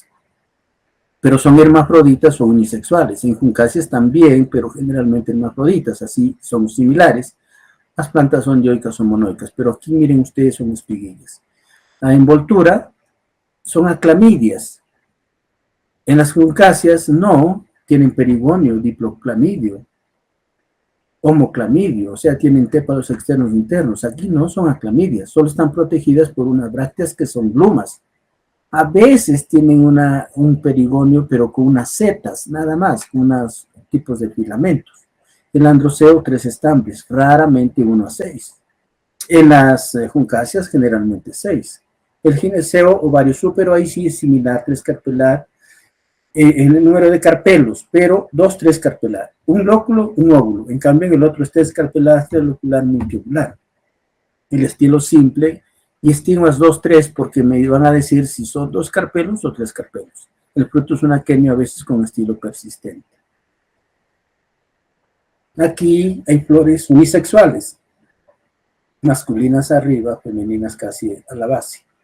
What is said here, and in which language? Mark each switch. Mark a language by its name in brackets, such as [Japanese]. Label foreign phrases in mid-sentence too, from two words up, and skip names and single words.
[Spanish] Pero son hermafroditas o unisexuales. En juncáceas también, pero generalmente hermafroditas, así son similares. Las plantas son dioicas o monoicas, pero aquí miren ustedes son espiguillas. La envoltura son aclamidias. En las juncáceas no, tienen perigonio, diploclamidio, homoclamidio, o sea, tienen tépalos externos e internos. Aquí no son aclamidias, solo están protegidas por unas brácteas que son glumas. A veces tienen un perigonio, pero con unas setas, nada más, con unos tipos de filamentos. El androceo, 3 estambres, raramente 1 a 6. En las juncáceas, generalmente 6. El gineceo, ovario súpero, ahí sí es similar, 3 carpelar, en el número de carpelos, pero 2, 3 carpelar. Un lóculo, un óvulo. En cambio, en el otro es 3 carpelar, 3 locular, multiovular. El estilo simple y estigmas 2, 3, porque me van a decir si son 2 carpelos o 3 carpelos. El fruto es un aquenio a veces con estilo persistente. Aquí hay flores unisexuales, masculinas arriba, femeninas casi a la base.